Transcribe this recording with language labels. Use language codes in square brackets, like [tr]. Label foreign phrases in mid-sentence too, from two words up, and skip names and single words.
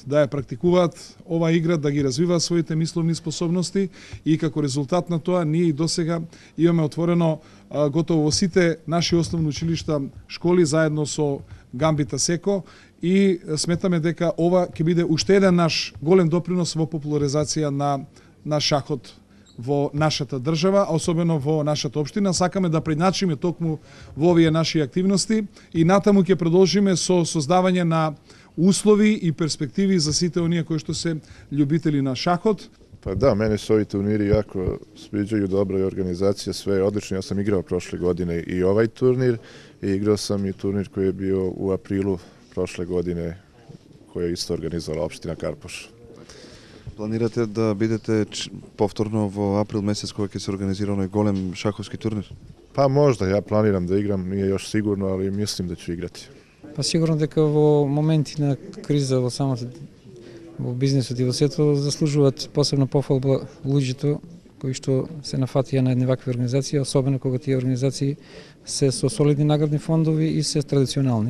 [mk] да ја практикуваат ова игра, да ги развиваат своите мисловни способности, и како резултат на тоа ние и досега имаме отворено готово во сите наши основни училишта, школи заедно со Гамбит Асеко, и сметаме дека ова ќе биде уште еден наш голем допринос во популаризација на шахот во нашата држава, а особено во нашата општина. Сакаме да преначиме токму во овие наши активности и натаму ќе продолжиме со создавање на услови и перспективи за сите оние кои што се љубители на шахот. [sr] Pa da, meni su ovi turniri jako sviđaju, dobra je organizacija, sve je odlično. Ja sam igrao prošle godine i ovaj turnir, i igrao sam i turnir koji je bio u aprilu prošle godine, koji je isto organizovala opština Karpoš. [mk] Планирате да бидете повторно во април месец кога ќе се организира оној голем шаховски турнир? [sr] Pa možda, ja planiram da igram, nije još sigurno, ali mislim da ću igrati. [mk] Па сигурно дека во моменти на криза во самата во бизнисот и во сето заслужуваат посебна пофалба луѓето кои што се нафатија на едни вакви организации, особено кога тие организации се со солидни наградни фондови и се традиционални.